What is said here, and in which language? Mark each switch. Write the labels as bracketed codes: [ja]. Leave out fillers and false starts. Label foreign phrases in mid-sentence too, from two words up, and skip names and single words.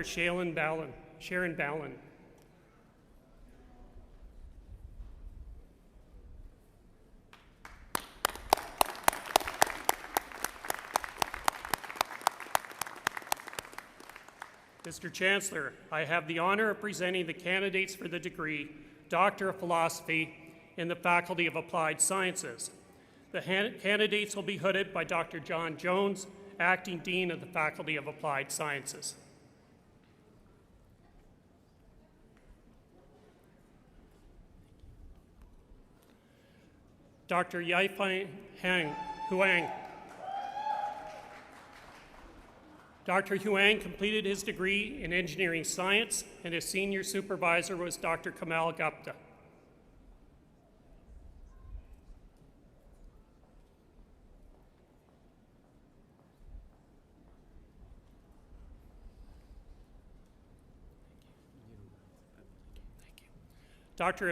[en] Sharon Ballin. Mr. Chancellor, I have the honor of presenting the candidates for the degree Doctor of Philosophy in the Faculty of Applied Sciences. The candidates will be hooded by Dr. John Jones, Acting Dean of the Faculty of Applied Sciences. Dr. Yaifeng Huang. Dr. Huang completed his degree in engineering science, and his senior supervisor was Dr. Kamal Gupta. Dr.